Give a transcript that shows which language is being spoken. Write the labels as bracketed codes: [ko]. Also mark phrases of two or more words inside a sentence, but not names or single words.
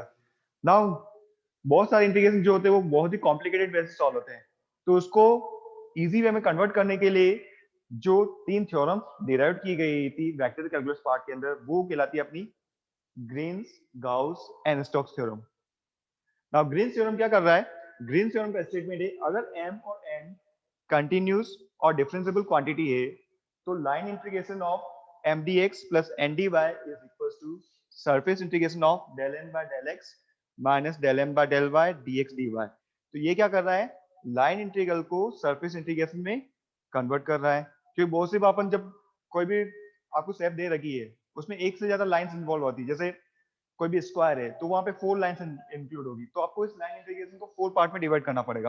[hi] नाउ बहुत सारे इंटीग्रेशन जो होते हैं वो बहुत ही [en] complicated way [hi] से सॉल्व होते हैं, तो उसको [en] easy way [hi] में कन्वर्ट करने के लिए जो तीन थ्योरम्स डिराइव की गई थी [en] vector calculus part [hi] के अंदर वो कहलाती है अपनी [en] Green's, Gauss and Stokes theorem. now Green's theorem [hi] क्या कर रहा है? [en] Green's theorem [hi] का स्टेटमेंट है अगर m और n कंटिन्यूस और [en] differentiable quantity [hi] है तो [en] line integration of m dx plus n dy is equals to surface integration of del n by del x माइनस del m by del y dx dy। [hi] तो ये क्या कर रहा है? [en] line integral [hi] को [en] surface integration [hi] में कन्वर्ट कर रहा है, क्योंकि बहुत सी बार अपन जब कोई भी आपको शेप दे रखी है उसमें एक से ज्यादा [en] lines involve [hi] होती है, जैसे कोई भी स्क्वायर है तो वहां पे 4 [en] lines include [hi] होगी, तो आपको इस [en] line integration [hi] को 4 पार्ट में डिवाइड करना पड़ेगा।